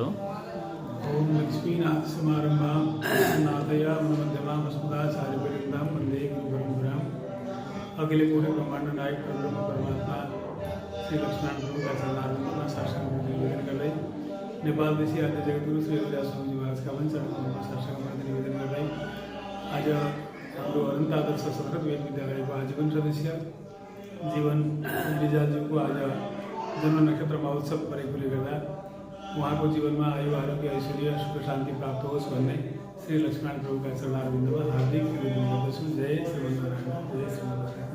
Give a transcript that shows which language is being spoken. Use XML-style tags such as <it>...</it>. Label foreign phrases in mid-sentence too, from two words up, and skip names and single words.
<sa>ओम लक्ष्मीनाथ समारंभां नाथयां मध्यमां वसुधाचार्य पर्यन्तां वन्दे गुरुपरम्पराम्।</sa> <ne>अखिल पूर्ण ब्रह्मांड नायक ब्रह्म परमात्मा श्री लक्ष्मीनारायण प्रभु का चरणारविंदमा शासन निवेदन गर्दै नेपाल देशी आद्य जगद्गुरु श्री योगराज स्वामीजी महाराजका वंशमा शासन निवेदन गर्दै आज हाम्रो अनन्तादर्श संस्कृत वेद विद्यालयको आजीवन सदस्य जीवन रिजालज्यूको आज जन्म नक्षत्र महोत्सव परेकोले गर्दा उहाँको जीवनमा आयु आरोग्य ऐश्वर्य सुख शान्ति प्राप्त होस् भन्ने श्री लक्ष्मण प्रभु</ne> <hi>का चरणारविंद में हार्दिक अभिनंदन करता हूं।</hi> <sa>जय श्रीमन्नारायण, जय श्रीमन्नारायण।</sa>